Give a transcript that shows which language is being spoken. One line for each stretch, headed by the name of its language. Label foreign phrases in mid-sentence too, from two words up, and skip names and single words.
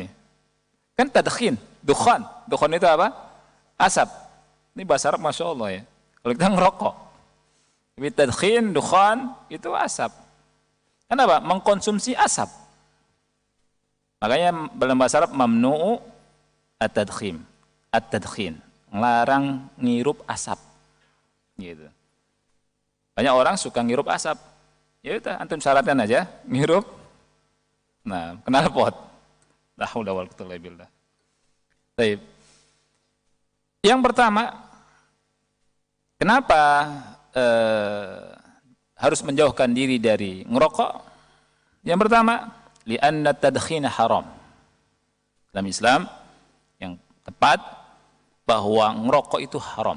Indonesian: Kan tadkhin, dukhan. Dukhan itu apa? Asap. Ini bahasa Arab
Arabic: ما شاء الله
Indonesian: ya. Kalau kita ngerokok. Tapi tadkhin, dukhan itu asap. Kenapa? Mengkonsumsi asap. Makanya dalam bahasa Arab
Arabic: ممنوع التدخين.
Indonesian: At-tadkhin. Ngelarang ngirup asap. Gitu. Banyak orang suka ngirup asap. Ya udah, antum syaratkan aja ngirup. Nah, knalpot.
Arabic: لا حول ولا قوة إلا بالله.
Indonesian: Baik. Yang pertama, kenapa harus menjauhkan diri dari ngerokok? Yang pertama,
Arabic: لأن التدخين حرام.
Indonesian: Dalam Islam yang tepat bahwa ngerokok itu haram.